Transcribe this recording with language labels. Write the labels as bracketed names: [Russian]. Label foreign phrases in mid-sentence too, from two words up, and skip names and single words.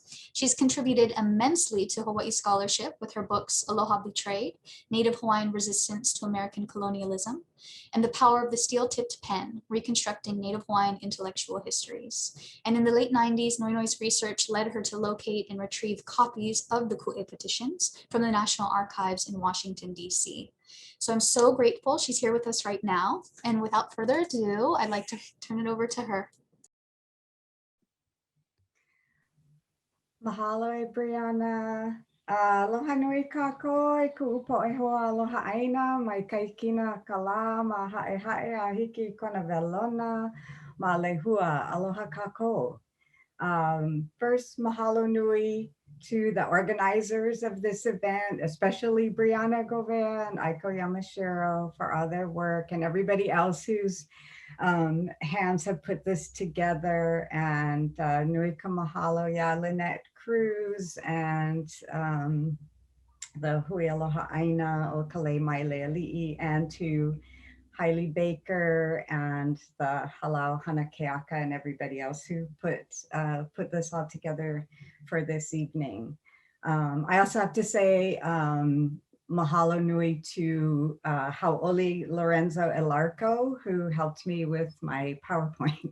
[English] She's contributed immensely to Hawaii scholarship with her books Aloha Betrayed, Native Hawaiian Resistance to American Colonialism, and The Power of the Steel-Tipped Pen, Reconstructing Native Hawaiian Intellectual Histories. And in the late 90s, Noinoe's research led her to locate and retrieve copies of the Kūʻē petitions from the National Archives in Washington, D.C. So I'm so grateful she's here with us right now. And without further ado, I'd like to turn it over to her. [Hawaiian] Mahalo e Brianna. Aloha nui kākou e ku'upo e hoa aloha ʻāina mai kaikina ka lā ma haʻe a hiki kona velona ma lehua aloha kākou. [English] First, [Hawaiian] mahalo nui [English] to the organizers of this event, especially Brianna Govea and Aiko Yamashiro for all their work, and everybody else whose hands have put this together, and [Hawaiian] nui ka mahalo ya [English] Lynette Cruz and the Hui Aloha ʻāina o Ka Lei Maile Aliʻi, and to Hailey Baker and the Halau Hana Keaka and everybody else who put this all together for this evening. I also have to say [Hawaiian] mahalo nui [English] to Hau'oli Lorenzo Elarco, who helped me with my PowerPoint.